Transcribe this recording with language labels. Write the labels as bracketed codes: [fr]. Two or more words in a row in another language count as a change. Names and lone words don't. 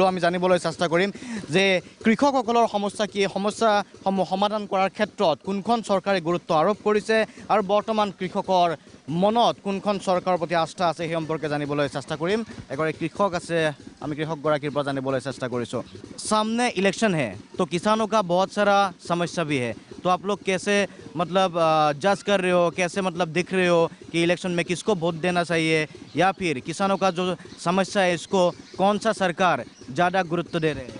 [as] আমি জানিবলৈ চেষ্টা কৰিম যে কৃষকসকলৰ সমস্যা কি, সমস্যাসমূহ সমাধান কৰাৰ ক্ষেত্ৰত কোনখন চৰকাৰে গুৰুত্ব আৰোপ কৰিছে আৰু বৰ্তমান কৃষকৰ মনত কোনখন চৰকাৰৰ প্ৰতি আস্থা আছে সেই সম্পৰ্কে জানিবলৈ চেষ্টা কৰিম। এগৰাকী কৃষক আছে, আমি কৃষকগৰাকীৰ পৰা জানিবলৈ চেষ্টা কৰিছোঁ। [hi] सामने इलेक्शन है तो किसानों का बहुत सारा समस्या भी है, तो आप लोग कैसे मतलब जज कर रहे हो, कैसे मतलब दिख रहे हो कि इलेक्शन में किसको वोट देना चाहिए, या फिर किसानों का जो समस्या है इसको कौन सा सरकार ज़्यादा गुरुत्व दे रहे हैं?